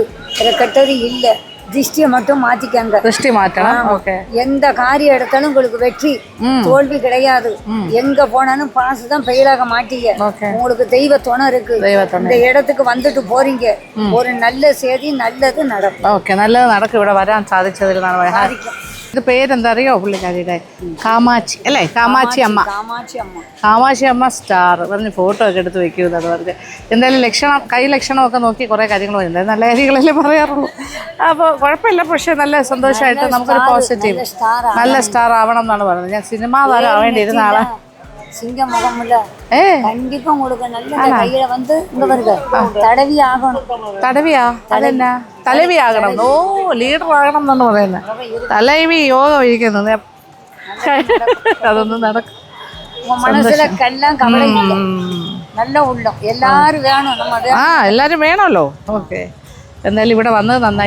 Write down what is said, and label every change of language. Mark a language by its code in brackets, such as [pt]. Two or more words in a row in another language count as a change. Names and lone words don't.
[ta] கெட்டது இல்லை. திருஷ்டியை மட்டும் மாத்திக்காங்க. திருஷ்டி மாற்றணும். ஓகே. எந்த காரியம் எடுத்தாலும் உங்களுக்கு வெற்றி, தோல்வி கிடையாது. எங்க போனாலும் பாசு தான் ஃபெயிலாக மாட்டீங்க. உங்களுக்கு தெய்வ துணை இருக்கு. இந்த இடத்துக்கு வந்துட்டு போறீங்க, ஒரு நல்ல செய்தி, நல்லது நடக்கும். [ml] ഓക്കെ, നല്ലത് നടക്കും. ഇവിടെ വരാൻ സാധിച്ചതിൽ സാധിക്കും. ഇത് പേരെന്താ അറിയോ പുള്ളിക്കാരിയുടെ? കാമാക്ഷി അല്ലേ? കാമാക്ഷി അമ്മ. കാമാക്ഷി അമ്മ സ്റ്റാർ പറഞ്ഞ് ഫോട്ടോ ഒക്കെ എടുത്ത് വെക്കുന്നത് പറഞ്ഞ്. എന്തായാലും ലക്ഷണം, കൈ ലക്ഷണമൊക്കെ നോക്കി കുറേ കാര്യങ്ങൾ പറയുന്നത്, നല്ല കാര്യങ്ങളല്ലേ പറയാറുള്ളൂ. അപ്പോൾ കുഴപ്പമില്ല, പക്ഷേ നല്ല സന്തോഷമായിട്ട് നമുക്കൊരു പോസിറ്റീവ്, നല്ല സ്റ്റാർ ആവണം എന്നാണ് പറയുന്നത്. ഞാൻ സിനിമാ താരം ആവേണ്ടിയിരുന്ന ആളാണ്. [ta] சிங்க முகம்ல கண்டிப்பா உங்களுக்கு நல்ல கையில வந்து இங்க வருது. தடவி ஆகணும். [ml] തടവിയാ? അതെന്നാ തലവി ആകണം? ഓ, ലീഡർ ആകണം എന്നാണ് പറയുന്നത്. തലവി യോഗം ഇരിക്കുന്നത് അതൊന്നും നടക്കും. മനസ്സിലെ എല്ലാം കവലയില്ല, നല്ല ഉള്ളം. എല്ലാരും വേണം, എല്ലാരും വേണമല്ലോ. ഓക്കെ, എന്തായാലും ഇവിടെ വന്നത് നന്നായി.